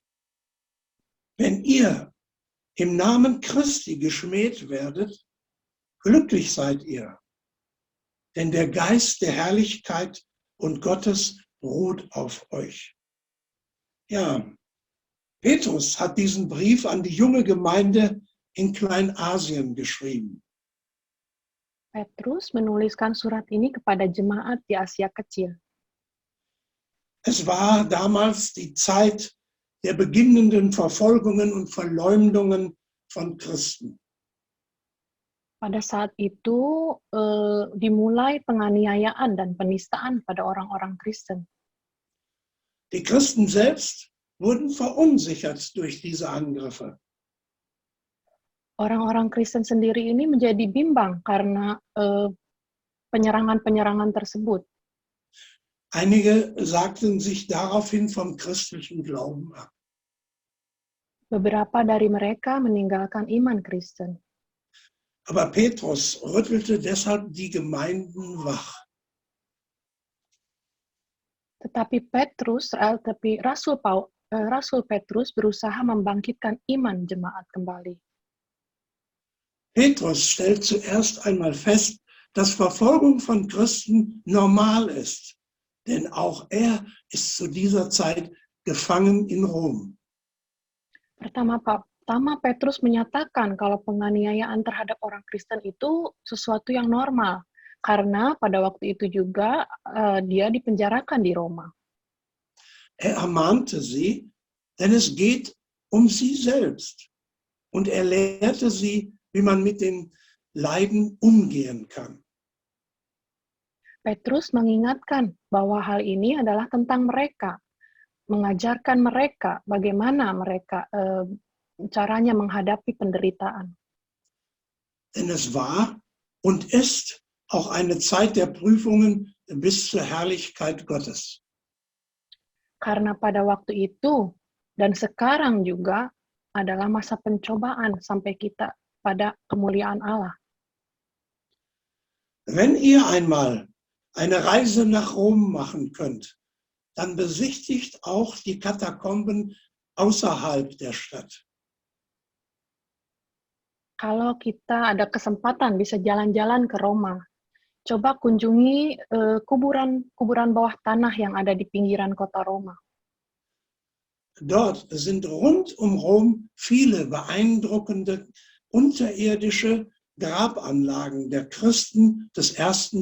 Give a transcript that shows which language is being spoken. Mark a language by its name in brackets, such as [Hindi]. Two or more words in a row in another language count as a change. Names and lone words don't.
[German] Wenn ihr im Namen Christi geschmäht werdet, glücklich seid ihr, denn der Geist der Herrlichkeit und Gottes ruht auf euch. Ja, Petrus hat diesen Brief an die junge Gemeinde in Kleinasien geschrieben. [Indonesian] Petrus menuliskan surat ini kepada jemaat di Asia Kecil. [German] Es war damals die Zeit der beginnenden Verfolgungen und Verleumdungen von Christen. [Indonesian] Pada saat itu dimulai penganiayaan dan penistaan pada orang-orang Kristen. [German] Die Christen selbst wurden verunsichert durch diese Angriffe. [Indonesian] Orang-orang Kristen sendiri ini menjadi bimbang karena penyerangan-penyerangan tersebut. [German] Einige sagten sich daraufhin vom christlichen Glauben ab. [Indonesian] Beberapa dari mereka meninggalkan iman Kristen. [German] Aber Petrus rüttelte deshalb die Gemeinden wach. [Indonesian] Tetapi Rasul Petrus berusaha membangkitkan iman jemaat kembali. [German] Petrus stellt zuerst einmal fest, dass Verfolgung von Christen normal ist, denn auch er ist zu dieser Zeit gefangen in Rom. [Indonesian] Pertama Petrus menyatakan kalau penganiayaan terhadap orang Kristen itu sesuatu yang normal, karena pada waktu itu juga dia dipenjarakan di Roma. [German] Er ermahnte sie, denn es geht um sie selbst. Und er lehrte sie, wie man mit den Leiden umgehen kann. [Indonesian] Petrus mengingatkan bahwa hal ini adalah tentang mereka, mengajarkan mereka bagaimana mereka caranya menghadapi penderitaan. [German] Denn es war und ist auch eine Zeit der Prüfungen bis zur Herrlichkeit Gottes. [Indonesian] Karena pada waktu itu dan sekarang juga adalah masa pencobaan sampai kita pada kemuliaan Allah. [German] Wenn ihr einmal eine Reise nach Rom machen könnt, dann besichtigt auch die Katakomben außerhalb der Stadt. [Indonesian] Kalau kita ada kesempatan bisa jalan-jalan ke Roma, coba kunjungi kuburan bawah tanah yang ada di pinggiran kota Roma. [German] Dort sind rund um Rom viele beeindruckende unterirdische Grabanlagen der Christen des 1.